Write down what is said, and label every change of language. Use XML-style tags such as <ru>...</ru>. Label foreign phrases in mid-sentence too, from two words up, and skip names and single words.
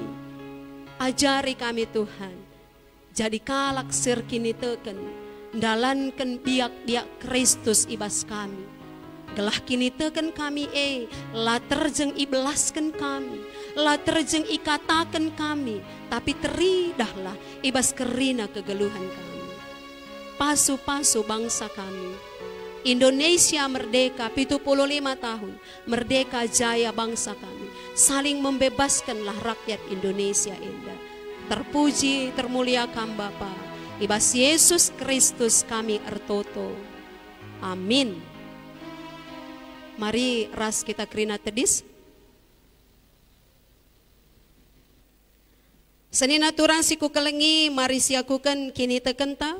<btx>Ajari kami Tuhan, jadi kalak sirkini teken, dalankan biak-biak Kristus ibas kami. Gelah kini teken kami la terjeng ibelaskan kami, la terjeng ikatakan kami, tapi teridahlah ibas kerina kegeluhan kami. Pasu-pasu bangsa kami,</btx> <id>Indonesia merdeka 75 tahun, merdeka jaya bangsa kami, saling membebaskanlah rakyat Indonesia indah.</id> <btx>Terpuji termuliakan Bapa, ibas Yesus Kristus kami ertoto. Amin. Mari ras kita kerina tedis. Senina turang siku kelengi, mari siakukan kini tekenta.</btx>